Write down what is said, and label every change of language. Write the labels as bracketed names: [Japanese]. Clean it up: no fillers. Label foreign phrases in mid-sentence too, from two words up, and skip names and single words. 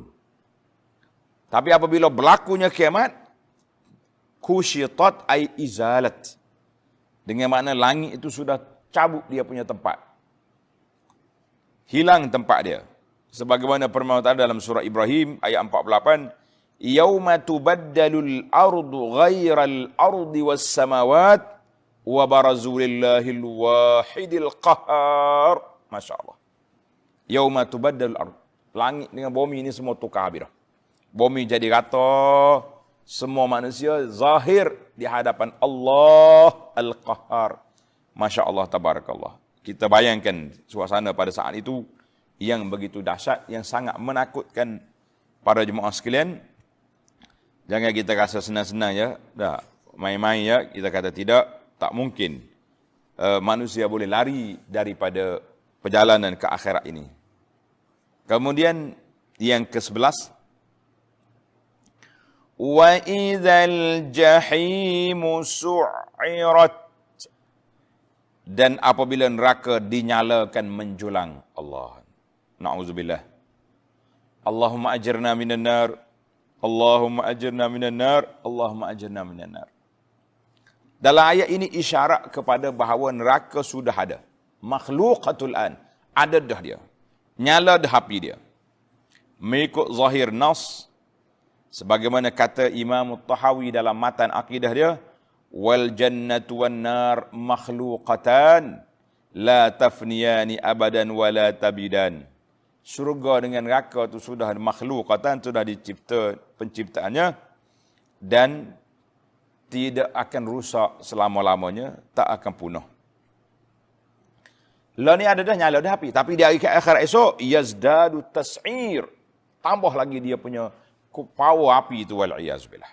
[Malay] Tapi apabila berlakunya kiamat, [Arabic] كشطت أي أزيلت. [Malay] Dengan makna langit itu sudah cabut dia punya tempat. Hilang tempat dia. Sebagaimana firman Allah dalam surah Ibrahim ayat 48, [Arabic] يوم تبدل الأرض غير الأرض والسماوات وبرزوا لله الواحد القهار ما شاء الله. يوم تبدل الأرض. [Malay] Langit dengan bumi ini semua tukar habis dah. Bumi jadi rata, semua manusia zahir di hadapan Allah Al-Qahhar. [Arabic] ما شاء الله تبارك الله. [Malay] Kita bayangkan suasana pada saat itu yang begitu dahsyat, yang sangat menakutkan para jemaah sekalian. Jangan kita rasa senang-senang ya, dah main-main ya, kita kata tidak, tak mungkin manusia boleh lari daripada perjalanan ke akhirat ini. Kemudian yang ke-11, [Arabic] وإذا الجحيم سعرت, [Malay] dan apabila neraka dinyalakan menjulang. Allah, na'udzubillah. [Arabic] اللهم أجرنا من النار اللهم أجرنا من النار اللهم أجرنا من النار. [Malay] Dalam ayat ini isyarat kepada bahawa neraka sudah ada. [Arabic] مخلوقة الآن, [Malay] ada dah dia. Nyala dah api dia. Mengikut zahir nas, sebagaimana kata Imam Tahawi dalam matan akidah dia, [Arabic] والجنة والنار مخلوقتان لا تفنيان أبدا ولا تبيدان. [Malay] Surga dengan neraka itu sudah makhluqatan, sudah dicipta penciptaannya dan tidak akan rusak selama-lamanya, tak akan punah. Lah ni ada dah nyala dah api, tapi di akhirat esok [Arabic] يزداد تسعير, [Malay] tambah lagi dia punya power api itu, [Arabic] والعياذ بالله.